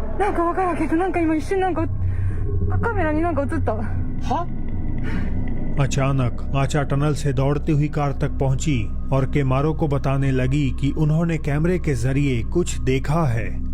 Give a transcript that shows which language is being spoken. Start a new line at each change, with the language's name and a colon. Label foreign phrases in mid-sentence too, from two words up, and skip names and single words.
Japanese: なんかわからんけど、なんか今一瞬なんかカメラになんか映った。は?
Hindi: अचानक आचा टनल से दौड़ती हुई कार तक पहुंची और केमारो को बताने लगी कि उन्होंने कैमरे के जरिए कुछ देखा है।